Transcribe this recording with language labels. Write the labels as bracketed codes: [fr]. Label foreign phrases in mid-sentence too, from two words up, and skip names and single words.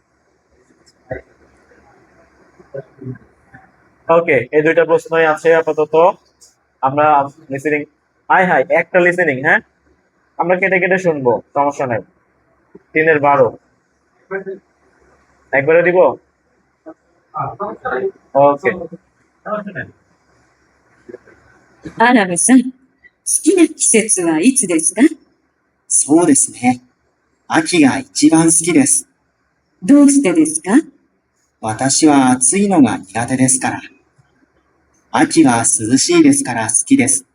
[bn] ওকে, এই দুইটা প্রশ্নই আছে আপাতত। আমরা লিসেনিং, হাই হাই একটা লিসেনিং, হ্যাঁ আমরা কেটে কেটে শুনবো, সমস্যা নাই। 3-12 একবারে দিব। ওকে, [ja] アラブさん、好きな季節はいつですか？そうですね。秋が一番好きです。どうしてですか？私は暑いのが苦手ですから。秋は涼しいですから好きです。